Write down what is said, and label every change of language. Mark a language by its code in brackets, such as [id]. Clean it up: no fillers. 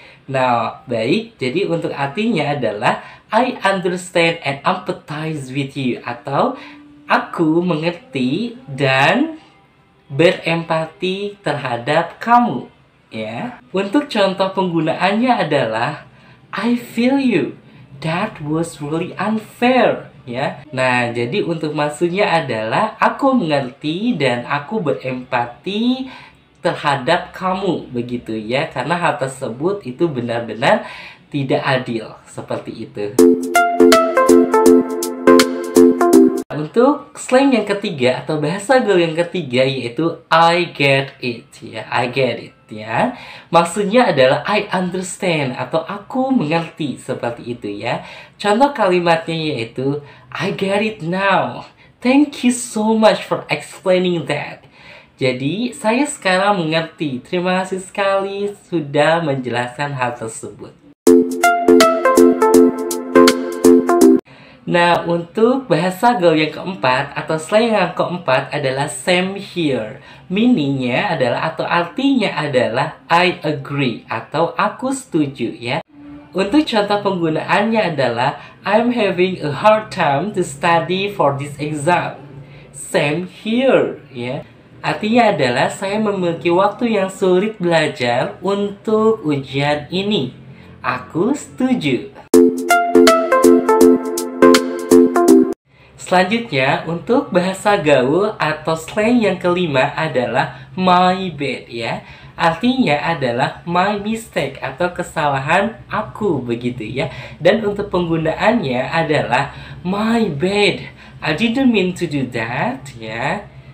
[id] Nah, baik. Jadi untuk artinya adalah [en] I understand and empathize with you, [id] atau aku mengerti dan berempati terhadap kamu, ya. Untuk contoh penggunaannya adalah [en] I feel you. That was really unfair, ya. [id] Nah, jadi untuk maksudnya adalah aku mengerti dan aku berempati terhadap kamu, begitu ya. Karena hal tersebut itu benar-benar tidak adil, seperti itu. Untuk slang yang ketiga atau bahasa gaul yang ketiga yaitu [en] I get it, [id] ya. [en] I get it, [id] ya. Maksudnya adalah [en] I understand [id] atau aku mengerti, seperti itu ya. Contoh kalimatnya yaitu [en] I get it now. Thank you so much for explaining that. [id] Jadi, saya sekarang mengerti. Terima kasih sekali sudah menjelaskan hal tersebut. Nah, untuk bahasa gaul yang keempat atau slang yang keempat adalah [en] same here. [id] Meaningnya adalah atau artinya adalah [en] I agree [id] atau aku setuju, ya. Untuk contoh penggunaannya adalah [en] I'm having a hard time to study for this exam. Same here, [id] ya. Artinya adalah saya memiliki waktu yang sulit belajar untuk ujian ini. Aku setuju. Selanjutnya, untuk bahasa gaul atau slang yang kelima adalah [en] my bad, [id] ya. Artinya adalah [en] my mistake [id] atau kesalahan aku, begitu ya. Dan untuk penggunaannya adalah [en] my bad. I didn't mean to do that, ya.